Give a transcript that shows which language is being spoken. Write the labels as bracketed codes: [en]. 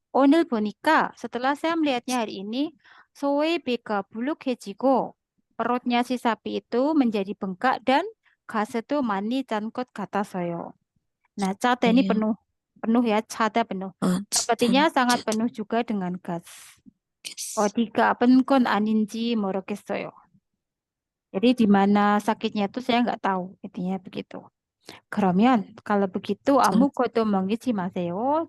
[ko] 오늘 보니까 [id] setelah saya melihatnya hari ini, [ko] 소의 배가 불룩해지고 [id] perutnya si sapi itu menjadi bengkak dan [ko] 가스도 많이 짠 것 같아서요. [id] Nah, cata ini penuh ya, cata penuh. Sepertinya sangat penuh juga dengan gas. [ko] 어디가 아픈 건 아닌지 모르겠어요. [id] Jadi di mana sakitnya itu saya nggak tahu, intinya begitu. [ko] 그러면 [id] kalau begitu [ko] 아무것도 먹이지 마세요.